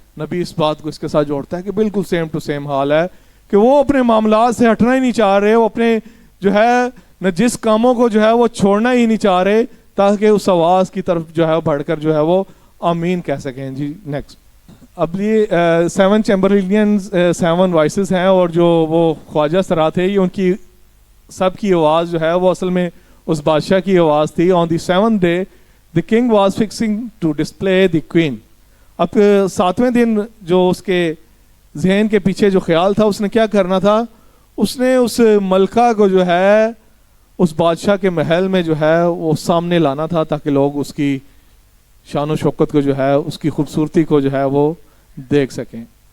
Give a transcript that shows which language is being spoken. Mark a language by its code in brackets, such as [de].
[ur] نبی اس بات کو اس کے ساتھ جوڑتا ہے کہ بالکل سیم ٹو سیم حال ہے کہ وہ اپنے معاملات سے ہٹنا ہی نہیں چاہ رہے, وہ اپنے جو ہے نجس کاموں کو جو ہے وہ چھوڑنا ہی نہیں چاہ رہے تاکہ اس آواز کی طرف جو ہے بڑھ کر جو ہے وہ آمین کہہ سکیں. جی نیکسٹ. اب یہ 7 چیمبرلینز 7 وائسز ہیں, اور جو وہ خواجہ سرا تھے یہ ان کی سب کی آواز جو ہے وہ اصل میں اس بادشاہ کی آواز تھی. [en] On the 7th day the king was fixing to display the queen. [ur] اب 7ویں دن جو اس کے ذہن کے پیچھے جو خیال تھا اس نے کیا کرنا تھا, اس نے اس ملکہ کو جو ہے اس بادشاہ کے محل میں جو ہے وہ سامنے لانا تھا تاکہ لوگ اس کی شان و شوکت کو جو ہے اس کی خوبصورتی کو جو ہے وہ دیکھ سکیں.